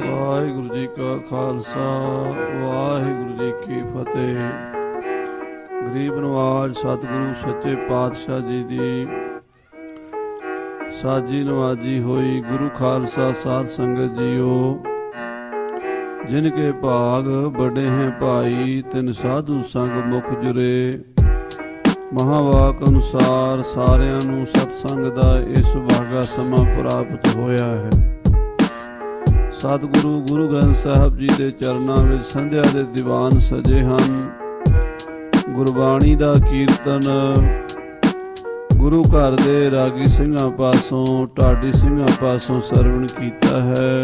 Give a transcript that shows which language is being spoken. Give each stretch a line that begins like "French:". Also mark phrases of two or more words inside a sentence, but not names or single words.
Punjabi: ਵਾਹਿਗੁਰੂ ਜੀ ਕਾ ਖਾਲਸਾ ਵਾਹਿਗੁਰੂ ਜੀ ਕੀ ਫਤਿਹ। ਗਰੀਬ ਨਵਾਜ ਸਤਿਗੁਰੂ ਸੱਚੇ ਪਾਤਸ਼ਾਹ ਜੀ ਦੀ ਸਾਜੀ ਨਵਾਜੀ ਹੋਈ ਗੁਰੂ ਖਾਲਸਾ ਸਾਧ ਸੰਗਤ ਜੀਓ।
Braj: जिन के भाग बड़े हैं भाई तिन साधु संग मुख जुरे।
Punjabi: ਮਹਾਂਵਾਕ ਅਨੁਸਾਰ सारिਆਂ ਨੂੰ सतसंग ਦਾ ਇਹ ਸੁਭਾਗਾ ਸਮਾਂ ਪ੍ਰਾਪਤ ਹੋਇਆ ਹੈ। ਸਤਿਗੁਰੂ ਗੁਰੂ ਗ੍ਰੰਥ ਸਾਹਿਬ ਜੀ ਦੇ ਚਰਨਾਂ ਵਿੱਚ ਸੰਧਿਆ ਦੇ ਦੀਵਾਨ ਸਜੇ ਹਨ। ਗੁਰਬਾਣੀ ਦਾ ਕੀਰਤਨ ਗੁਰੂ ਘਰ ਦੇ ਰਾਗੀ ਸਿੰਘਾਂ ਪਾਸੋਂ ਢਾਡੀ ਸਿੰਘਾਂ ਪਾਸੋਂ ਸਰਵਣ ਕੀਤਾ ਹੈ।